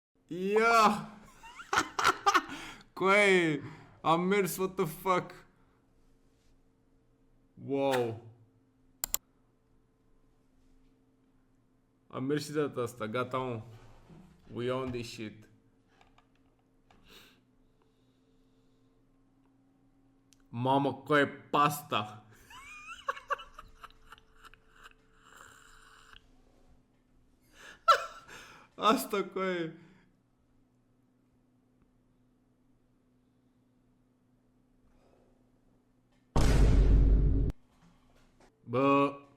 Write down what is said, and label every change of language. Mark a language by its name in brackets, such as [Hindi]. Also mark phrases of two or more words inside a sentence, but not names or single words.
[Romanian] Ia! Coaie, am mers, [English] what the fuck? Wow. [Romanian] Am mers și de data asta, gata, mă. [English] We own this shit. [Romanian] Mamă, coaie, pasta. Asta, coaie. Bă.